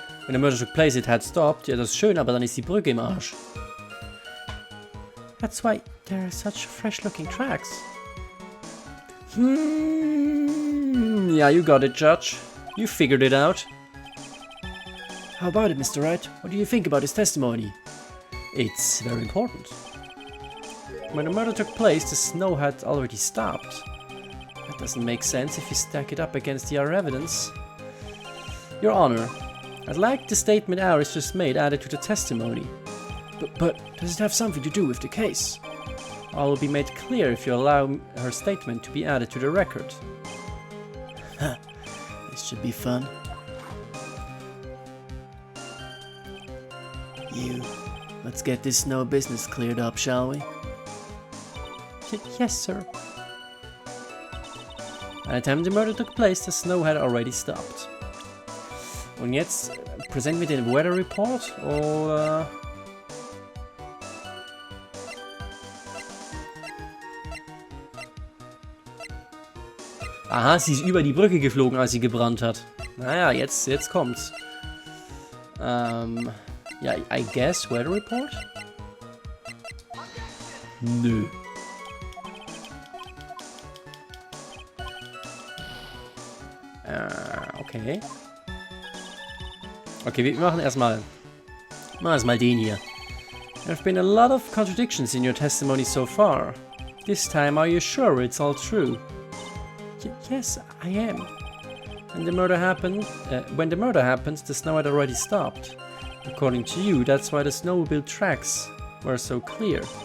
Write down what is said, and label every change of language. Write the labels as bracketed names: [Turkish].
[English] When the murder took place, it had stopped. [German] Ja, das ist schön, aber dann ist die Brücke im Arsch. [English] That's why there are such fresh-looking tracks. Yeah, you got it, Judge. You figured it out. How about it, Mr. Wright? What do you think about his testimony? It's very important. When the murder took place, the snow had already stopped. That doesn't make sense if you stack it up against the other evidence. Your Honor, I'd like the statement Iris just made added to the testimony. But does it have something to do with the case? All will be made clear if you allow her statement to be added to the record. Huh. This should be fun. Let's get this snow business cleared up, shall we? Yes, sir. By the time the murder took place, the snow had already stopped. [German] Und jetzt präsentieren wir den Weather Report, oder? Aha, sie ist über die Brücke geflogen, als sie gebrannt hat. Naja, jetzt kommt's. Ja, [English] I guess Weather Report? [German] Nö. Okay. Okay, wir machen erstmal den hier. [English] There have been a lot of contradictions in your testimony so far. This time, are you sure it's all true? Yes, I am. When the murder happened, the snow had already stopped. According to you, that's why the snowmobile tracks were so clear.